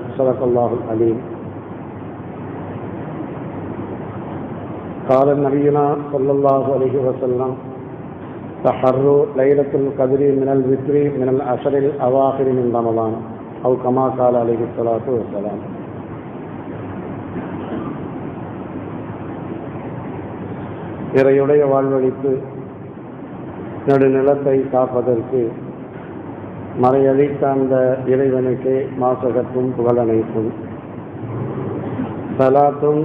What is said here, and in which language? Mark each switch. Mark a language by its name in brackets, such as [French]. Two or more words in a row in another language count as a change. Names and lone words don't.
[Arabic] صدق الله العليم. قال نبينا صلى الله عليه وسلم: تحروا ليلة القدر من الوتر من العشر الأواخر من رمضان، أو كما قال عليه الصلاة والسلام. [Tamil] இறையுடைய வாழ்வழித்து நடுநிலத்தை காப்பதற்கு மறையளித்த அந்த இறைவனுக்கே மாசகத்தும் புகழனைத்தும் சலாத்தும்